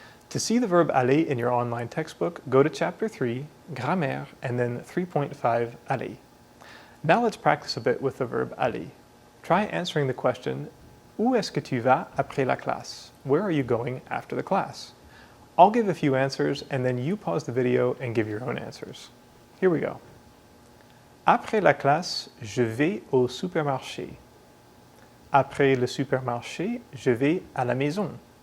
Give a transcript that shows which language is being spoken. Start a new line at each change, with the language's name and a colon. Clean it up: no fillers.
English: To see the verb aller in your online textbook, go to Chapter 3, Grammaire, and then 3.5, aller. Now let's practice a bit with the verb aller. Try answering the question,
French: Où est-ce que tu vas après la classe?
English: Where are you going after the class? I'll give a few answers, and then you pause the video and give your own answers. Here we go.
French: Après la classe, je vais au supermarché. Après le supermarché, je vais à la maison.